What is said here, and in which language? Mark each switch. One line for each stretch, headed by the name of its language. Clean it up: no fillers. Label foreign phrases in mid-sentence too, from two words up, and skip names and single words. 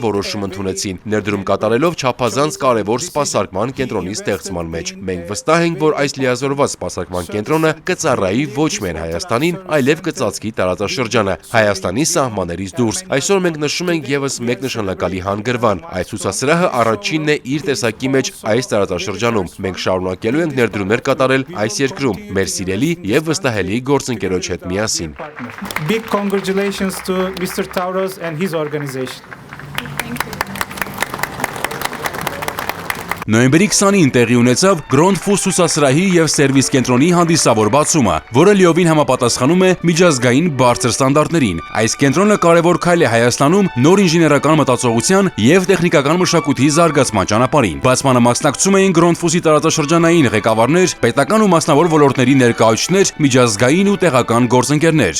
Armenian: որոշում ընդունեցին, ներդրում կատարելով չափազանց կարևոր սպասարկման կենտրոնի ստեղծման մեջ։ Մենք վստահ ենք, որ այս լիազորված սպասարկման կենտրոնը կծառայի ոչ միայն Հայաստանին, այլև կծածկի տարածաշրջանը, Հայաստանի սահմաններից դուրս։ Այսօր մենք նշում ենք եւս մեկ նշանակալի հանգրվան։ Այս ցուցասրահը առաջինն է իր տեսակի մեջ այս տարածաշրջանում։ Մենք շարունակելու ենք ներդրումներ կատարել այս երկրում, մեր սիրելի եւ վստահելի գործընկերոջ հետ միասին։
English: Big congratulations to Mr. Tavros and his organization.
Armenian: Նոյեմբերի 20-ին տեղի ունեցավ Grundfos ցուցասրահի եւ սերվիս կենտրոնի հանդիսավոր բացումը, որը լիովին համապատասխանում է միջազգային բարձր ստանդարտներին։ Այս կենտրոնը կարևոր քայլ է Հայաստանում նոր ինժեներական մտածողության եւ տեխնիկական մշակույթի զարգացման ճանապարհին։ Բացմանը մասնակցում էին Grundfos-ի տարածաշրջանային ղեկավարներ, պետական ու մասնավոր ոլորտների ներկայացուցիչներ, միջազգային ու տեղական գործընկերներ։